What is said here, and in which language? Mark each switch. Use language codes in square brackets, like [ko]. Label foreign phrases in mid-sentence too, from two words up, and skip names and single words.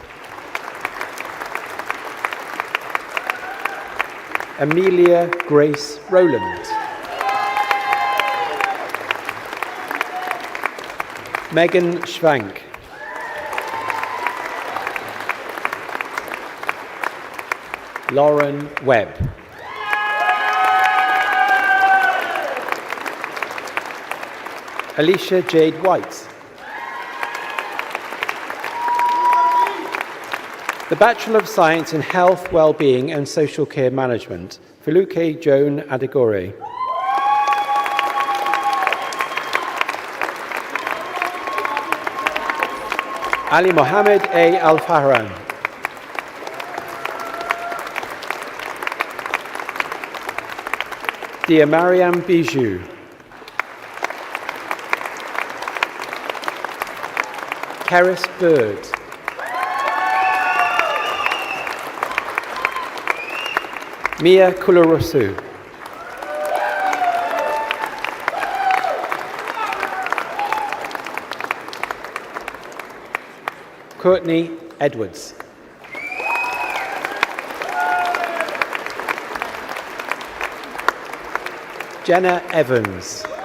[en] Amelia Grace Rowland. Megan Schwank. Lauren Webb. Alicia Jade White. The Bachelor of Science in Health, Wellbeing and Social Care Management, Filuke Joan Adigore. Ali Mohammed A. Al-Fahran. Dia Mariam Bijou. Keris Bird. Mia Kularosu. Courtney Edwards. Jenna Evans.